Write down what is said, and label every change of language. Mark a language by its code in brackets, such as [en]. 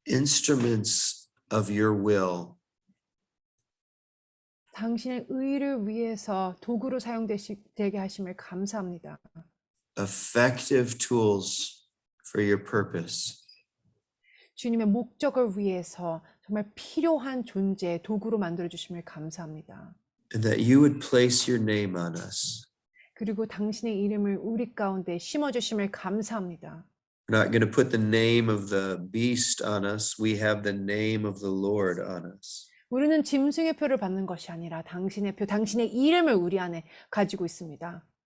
[en] instruments of your will. [ko] 당신의 의를 위해서 도구로 사용되게 하심을 감사합니다. [en] Effective tools for your purpose. [ko] 주님의 목적을 위해서 정말 필요한 존재, 도구로 만들어 주심을 감사합니다. [en] And that you would place your name on us. [ko] 그리고 당신의 이름을 우리 가운데 심어 주심을 감사합니다. [en] We're not going to put the name of the beast on us. We have the name of the Lord on us. [ko] 우리는 짐승의 표를 받는 것이 아니라 당신의 표, 당신의 이름을 우리 안에 가지고 있습니다.